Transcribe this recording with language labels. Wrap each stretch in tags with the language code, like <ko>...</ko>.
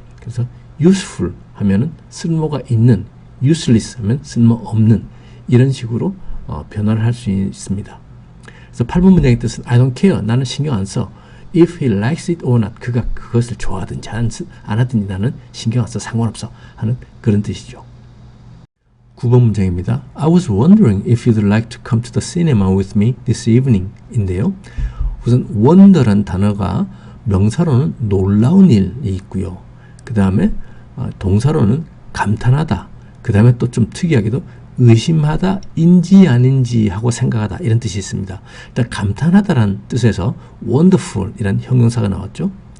<ko>그래서 useful 하면은 쓸모가 있는, useless 하면 쓸모 없는, 이런 식으로 변화를 할 수 있습니다. 그래서 8번 문장의 뜻은 I don't care, 나는 신경 안 써. If he likes it or not, 그가 그것을 좋아하든지 안 하든지 나는 신경 안 써, 상관없어 하는 그런 뜻이죠. 9번 문장입니다.</ko> <en>I was wondering if you'd like to come to the cinema with me this evening 인데요.</en> <ko>우선 wonder란 단어가 명사로는 놀라운 일이 있고요. 그 다음에 동사로는 감탄하다, 그 다음에 또 좀 특이하게도 의심하다, 인지 아닌지 하고 생각하다 이런 뜻이 있습니다. 일단 감탄하다라는 뜻에서 wonderful 이란 형용사가 나왔죠.</ko>